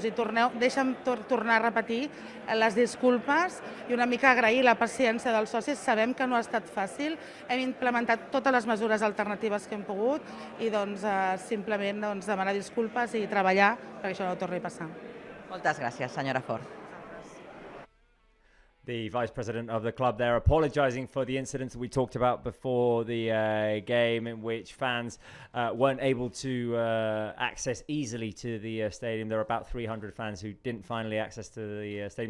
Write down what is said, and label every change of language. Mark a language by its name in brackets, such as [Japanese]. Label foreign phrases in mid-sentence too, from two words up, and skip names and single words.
[Catalan] I deixa'm tornar a repetir les disculpes i una mica agrair la paciència dels socis. Sabem que no ha estat fàcil, hem implementat totes les mesures alternatives que hem pogut i simplement demanar disculpes i treballar perquè això no torni a passar. Moltes gràcies, senyora Fort. [English] The vice president of the club there apologising for the incidents we talked about before the game, in which fans weren't able to access easily to the stadium. There are about 300 fans who didn't finally access to the stadium.